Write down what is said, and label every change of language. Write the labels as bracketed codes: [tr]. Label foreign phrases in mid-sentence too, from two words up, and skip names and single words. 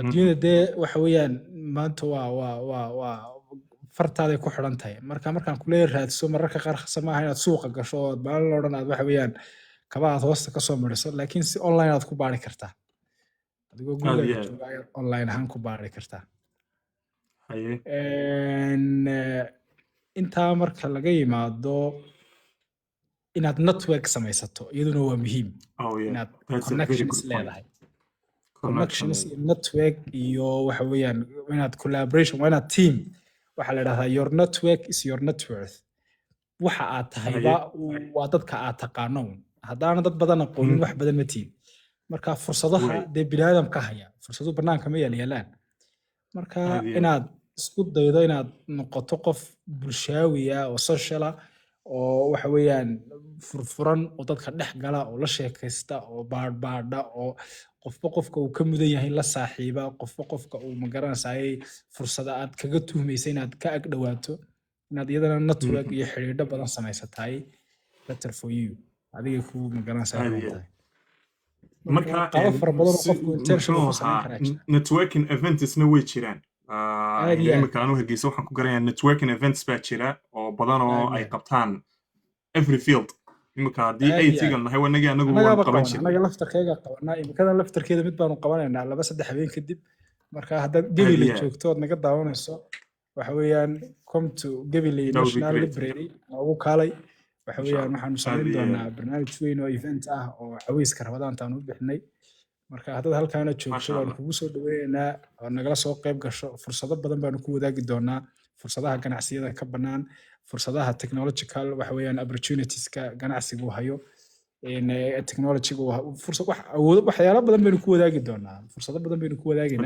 [so] adduunyada dee waxa weeyaan maanta waa fartaaday ku xidhan tahay markaan kuleeya raadso mararka qaar khasa maaha inaad suuqa gasho oo maalin oo dhan aad waxa weeyaan kaba aad hoosta kasoo mariso laakiin si online aad ku baari kartaa adigoo aad gurigaaga iyo aad jooga ayaad online ahaan ku baari kartaa haye intaa marka laga yimaado inaad network samaysato iyaduna waa muhiim [en] oh yeah [so] inaad [en] that's a very connections good point [so] leedahay connection connections iyo network iyo waxa weeyaan inaad collaboration waa inaad team waxaa la dhahdaa [en] your network is your net worth [so] waxa aad tahayba haye waa dadka aad taqaano haddaana dad badan aqoonin Mhm. wax badan ma tihin marka fursadaha way dee biniaadam ka haya fursadu banaanka ma yaalyaalaan marka aad iyo aad inaad isku daydo inaad noqoto qof bulshaawi ah oo social ah oo waxa weeyaan furfuran oo dadka dhex gala oo la sheekaysta oo baadhbaadha oo qofba qofka uu ka mudan yahay la saaxiiba qofba qofka uu magaranaysaayay fursada aad kaga tuhmaysa inaad ka ag dhawaato inaad iyadana network Mhm. iyo xidhiidho badan samaysatahay [en] better for you [so] adigay ku magaranaysaa aad roon iyo aad tahay marka marka qaabo fara badan oo si qofku internship muxuu uu ku samayn ahaa karaa jira [en] networking eventsna [so] way jiraan aad iyo aad imika anu hargeysa waxaan ku garanayaa [en] networking events [so] baa jira oo badan oo aad iyo ay aad qabtaan [en] every field [so] imika haddii aad iyo aad AT-gan nahay wanagii anagu waan annagaaba qaban qabana jirnay annaga laftarkeega qabanaa imikadan laftarkeeda mid baanu qabanaynaa 2-3 habeen kadib marka haddaad aad gebile iyo aad joogto ood naga daawanayso waxa weeyaan [en] come to gebile that would be [so] national [en] great [so] library noogu kaalay waxa [ar] insha [so] weeyaan [ar] allah [so] waxaanu aad samayn iyo doonaa aad barnaamij weyn oo event ah oo xaweyska rabadaantaan u bixinay marka haddaad halkaana joogto [ar] maasha [so] waanu [ar] allah [so] kugu soo dhaweynaynaa oo nagala soo qayb gasho fursado badan baanu ku wadaagi doonaa fursadaha ganacsiyada ka bannaan fursadaha technological waxa weeyaan opportunitieska ganacsigu hayo technologyga waxyaalo badan baynu ku wadaagi doonaa fursado badan baynu ku wadaagaynaa